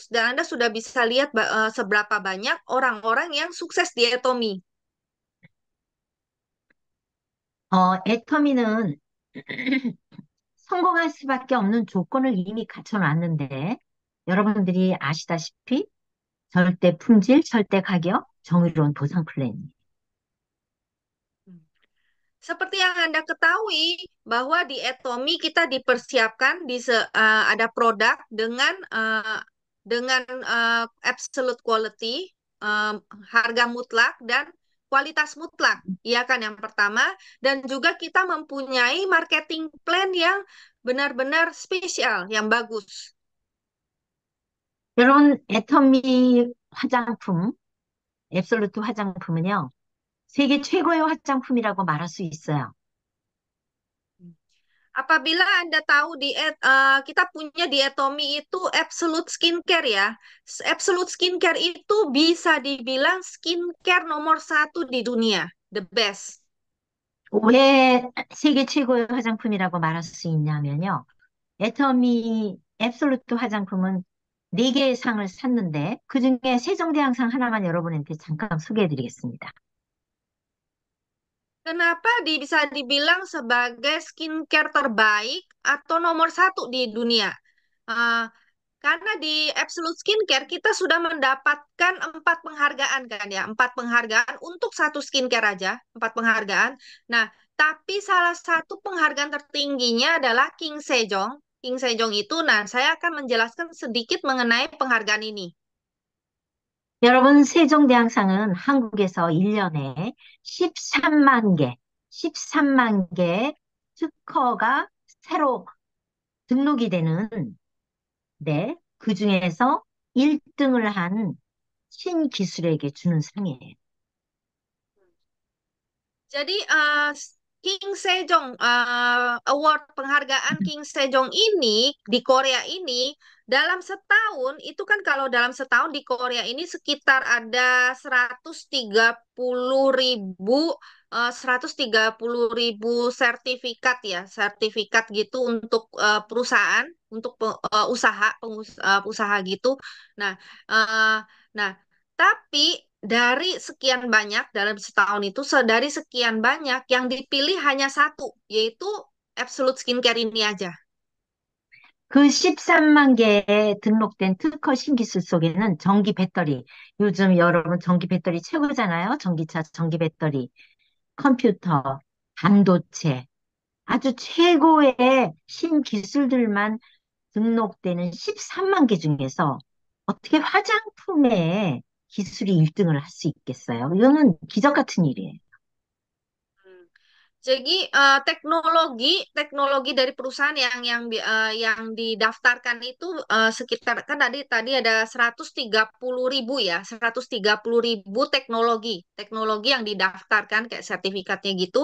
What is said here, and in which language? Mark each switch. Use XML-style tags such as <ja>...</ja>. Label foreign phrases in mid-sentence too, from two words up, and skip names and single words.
<id>Dan Anda sudah bisa lihat seberapa banyak orang-orang yang sukses di Atomi.</id> <ko>애터미는 성공할 수밖에 없는 조건을 이미 갖춰놨는데, 여러분들이 아시다시피 절대 품질, 절대 가격, 정의로운 보상 플랜입니다.</ko> <id>Seperti yang Anda ketahui bahwa di Atomi kita dipersiapkan ada produk dengan</id> <en>absolute quality,</en> <id>eh, harga mutlak dan kualitas mutlak. Iya kan yang pertama, dan juga kita mempunyai</id> <en>marketing plan</en> <id>yang benar-benar spesial, yang bagus.</id> <ko>여러분, 애터미 화장품, 앱솔루트 화장품은요, 세계 최고의 화장품이라고 말할 수 있어요.</ko> <id>Apabila Anda tahu kita punya di Atomi itu Absolute Skincare ya. Absolute Skincare itu bisa dibilang skincare nomor satu di dunia.</id> <en>The best.</en> <ko>왜 세계 최고의 화장품이라고 말할 수 있냐면요. 애터미 앱솔루트 화장품은 4개의 상을 샀는데 그중에 세종대왕상 하나만 여러분한테 잠깐 소개해 드리겠습니다.</ko> <id>Kenapa bisa dibilang sebagai skincare terbaik atau nomor satu di dunia? Eh, karena di Absolute Skincare kita sudah mendapatkan 4 penghargaan kan ya, 4 penghargaan untuk satu skincare aja, 4 penghargaan. Nah, tapi salah satu penghargaan tertingginya adalah King Sejong. King Sejong itu, nah saya akan menjelaskan sedikit mengenai penghargaan ini.</id> <ko>여러분, 세종대왕상은 한국에서 1년에 13만 개, 13만 개 특허가 새로 등록이 되는 그 중에서 1등을 한 신기술에게 주는 상이에요.</ko> <id>Jadi King Sejong Award penghargaan King Sejong ini di Korea ini dalam setahun itu kan kalau dalam setahun di Korea ini sekitar ada 130.000 sertifikat ya sertifikat gitu untuk perusahaan untuk usaha gitu. Nah eh, nah tapi dari sekian banyak dalam setahun itu, dari sekian banyak yang dipilih hanya satu, yaitu Absolute Skincare ini aja.</id> <ko>그 13만 개에 등록된 특허 신기술 속에는 전기 배터리, 요즘 여러분 전기 배터리 최고잖아요. 전기차, 전기 배터리, 컴퓨터, 반도체, 아주 최고의 신기술들만 등록되는 13만 개 중에서 어떻게 화장품에 기술이 1등을 할 수 있겠어요? 이거는 기적 같은 일이에요.</ko> <id>Jadi teknologi teknologi dari perusahaan yang didaftarkan itu sekitar kan tadi tadi ada 130.000 ya 130.000 teknologi teknologi yang didaftarkan kayak sertifikatnya gitu.</id>